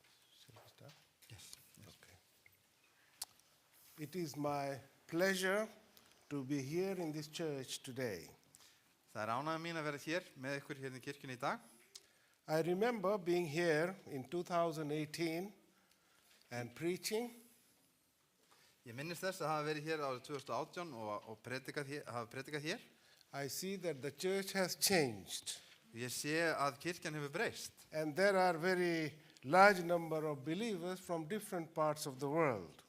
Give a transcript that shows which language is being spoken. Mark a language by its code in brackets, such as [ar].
[en] Shall we start? Yes. Okay. It is my pleasure to be here in this church today. [is] Það ánægja mín að vera hér með ykkur hérna í kirkjunni í dag. [en] I remember being here in 2018 and preaching. [is] Ég minnist þess að hafa verið hér árið 2018 og hafa predikað hér. [en] I see that the church has changed. [is] Ég sé að kirkjan hefur breyst. [en] And there are very large number of believers from different parts of the world.